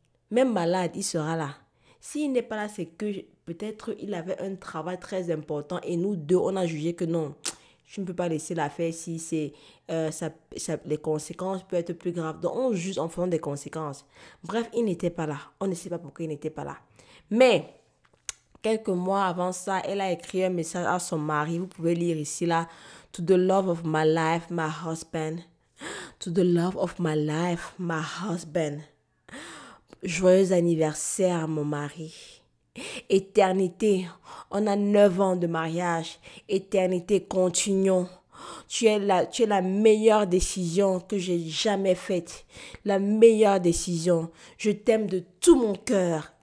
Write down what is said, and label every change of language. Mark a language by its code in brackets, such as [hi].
[fr] Même malade, il sera là. S'il n'est pas là, c'est que peut-être il avait un travail très important et nous deux, on a jugé que non, je ne peux pas laisser l'affaire si les conséquences peuvent être plus graves. Donc, on juge en fonction des conséquences. Bref, il n'était pas là. On ne sait pas pourquoi il n'était pas là. Mais, quelques mois avant ça, elle a écrit un message à son mari. Vous pouvez lire ici, là. [en] To the love of my life, my husband. To the love of my life, my husband. [fr] Joyeux anniversaire, mon mari. Éternité, on a 9 ans de mariage. Éternité, continuons. Tu es la meilleure décision que j'ai jamais faite. La meilleure décision. Je t'aime de tout mon cœur.